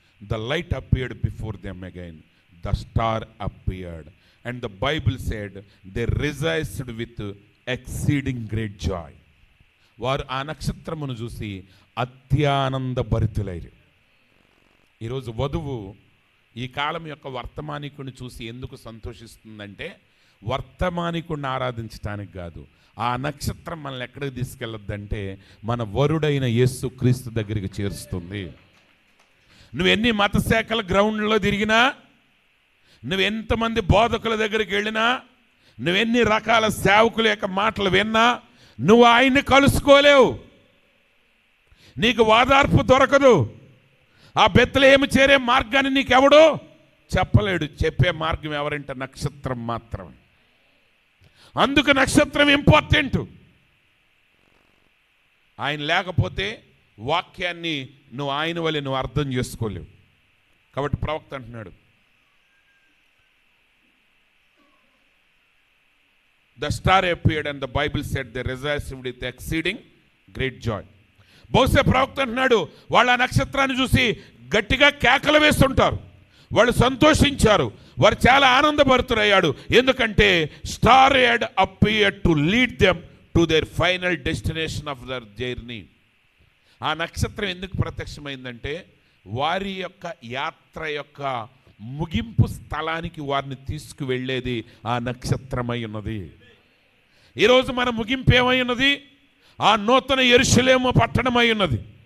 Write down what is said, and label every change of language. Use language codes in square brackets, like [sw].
[en] The light appeared before them again. The star appeared. And the Bible said they rejoiced with exceeding great joy. [te] వారు ఆ నక్షత్రమును చూసి అత్యానంద భరితులైరు. ఈరోజు వధువు ఈ కాలం యొక్క వర్తమానికుని చూసి ఎందుకు సంతోషిస్తుందంటే, వర్తమానికుడిని ఆరాధించడానికి కాదు, ఆ నక్షత్రం మనల్ని ఎక్కడికి తీసుకెళ్ళొద్దంటే మన వరుడైన యేసు క్రీస్తు దగ్గరికి చేరుస్తుంది. నువ్వు ఎన్ని మత శాఖల గ్రౌండ్లో తిరిగినా, నువ్వు ఎంతమంది బోధకుల దగ్గరికి వెళ్ళినా, నువ్వెన్ని రకాల సేవకుల యొక్క మాటలు విన్నా, నువ్వు ఆయన్ని కలుసుకోలేవు. నీకు వాదార్పు దొరకదు. ఆ బెత్లెహేము చేరే మార్గాన్ని నీకెవడో చెప్పలేడు. చెప్పే మార్గం ఎవరంటే నక్షత్రం మాత్రమే. అందుకు నక్షత్రం ఇంపార్టెంట్. ఆయన లేకపోతే వాక్యాన్ని నువ్వు ఆయన వల్లే నువ్వు అర్థం చేసుకోలేవు. కాబట్టి ప్రవక్త అంటున్నాడు, [en] The star appeared and the Bible said they rejoiced with exceeding great joy. [te] బహుశా ప్రవక్త అంటున్నాడు, వాళ్ళు ఆ నక్షత్రాన్ని చూసి గట్టిగా కేకలు వేస్తుంటారు. వాళ్ళు సంతోషించారు, వారు చాలా ఆనందభరితులయ్యాడు. ఎందుకంటే star [en] had appeared to lead them to their final destination of their journey. [te] ఆ నక్షత్రం ఎందుకు ప్రత్యక్షమైందంటే వారి యొక్క యాత్ర యొక్క ముగింపు స్థలానికి వారిని తీసుకువెళ్ళేది ఆ నక్షత్రమై ఉన్నది. ఈరోజు మన ముగింపు ఏమై ఉన్నది? ఆ నూతన యెరూషలేము పట్టణమై ఉన్నది.